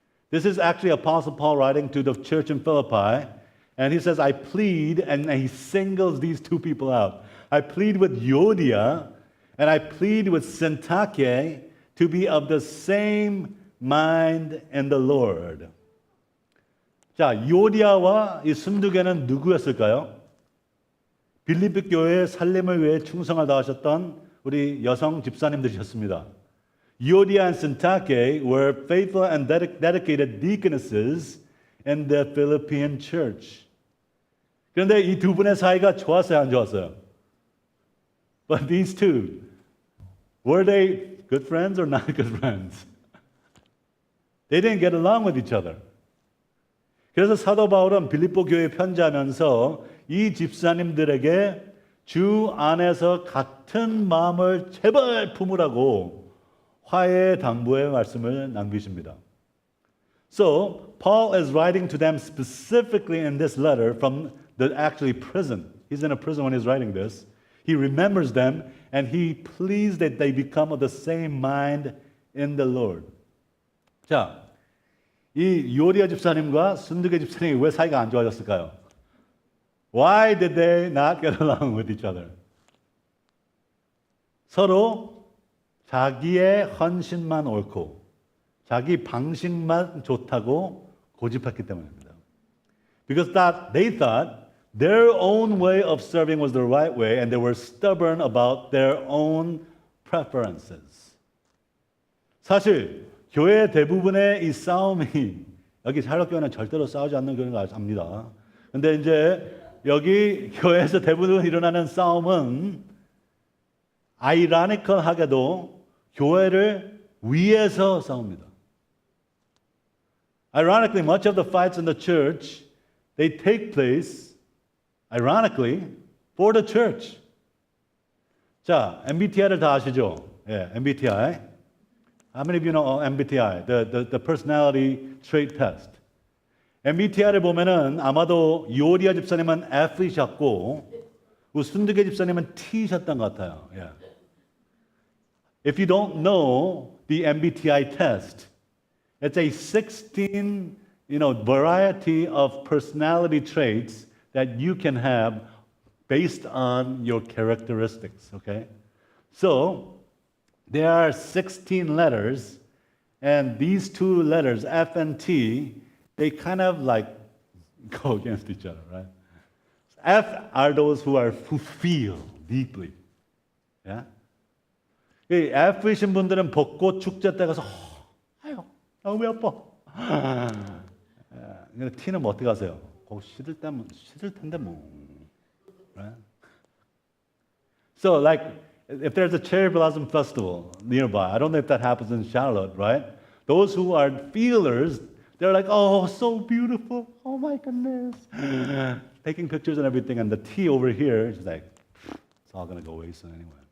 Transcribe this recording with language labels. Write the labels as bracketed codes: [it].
[en] This is actually Apostle Paul writing to the church in Philippi, and he says, I plead, and he singles these two people out. I plead with Euodia, and I plead with Syntyche to be of the same mind in the Lord. [ko] 자, 유오디아와 이 순두개는 누구였을까요? 빌립보 교회의 살림을 위해 충성을 다하셨던 우리 여성 집사님들이셨습니다. [en] Euodia and Syntyche were faithful and dedicated deaconesses in the Philippian church. [ko] 그런데 이 두 분의 사이가 좋았어요, 안 좋았어요? [en] But these two, were they good friends or not good friends? They didn't get along with each other. [ko] 그래서 사도 바울은 빌립보 교회에 편지하면서 이 집사님들에게 주 안에서 같은 마음을 제발 품으라고 화해의 당부의 말씀을 남기십니다. [en] So, Paul is writing to them specifically in this letter from the actually prison. He's in a prison when he's writing this. He remembers them and he pleads that they become of the same mind in the Lord. [ko] 자, 이 요리아 집사님과 순두개 집사님이 왜 사이가 안 좋아졌을까요? [en] Why did they not get along with each other? [ko] 서로 자기의 헌신만 옳고 자기 방식만 좋다고 고집했기 때문입니다. [en] Because that they thought their own way of serving was the right way and they were stubborn about their own preferences. [ko] 사실 교회 대부분의 이 싸움이 여기 샬롯교회는 절대로 싸우지 않는 교회를 압니다. 근데 이제 여기 교회에서 대부분 일어나는 싸움은 아이러니컬하게도 교회를 위해서 싸웁니다. [en] Ironically, much of the fights in the church, they take place, ironically, for the church. [ko] 자, MBTI를 다 아시죠? 예, MBTI. [en] How many of you know MBTI? The personality trait test. [ko] MBTI를 보면은 아마도 요리아 집사님은 F이셨고 순두개 집사님은 T셨던 것 같아요. [en] Yeah. If you don't know the MBTI test, it's a 16, variety of personality traits that you can have based on your characteristics, okay? So, there are 16 letters, and these two letters, F and T, they kind of like go against each other, right? F are those who feel deeply. Yeah? [ko] 이 F이신 분들은 벚꽃 축제 때 가서 아유 너무 예뻐. 근데 T는 뭐 어떻게 하세요? 거기 시들 텐데 뭐. Right? [en] So like if there's a cherry blossom festival nearby, I don't know if that happens in Charlotte, right? Those who are feelers, they're like, oh, so beautiful. Oh my goodness. Taking pictures and everything, and the T over here is like, it's all gonna go waste anyway.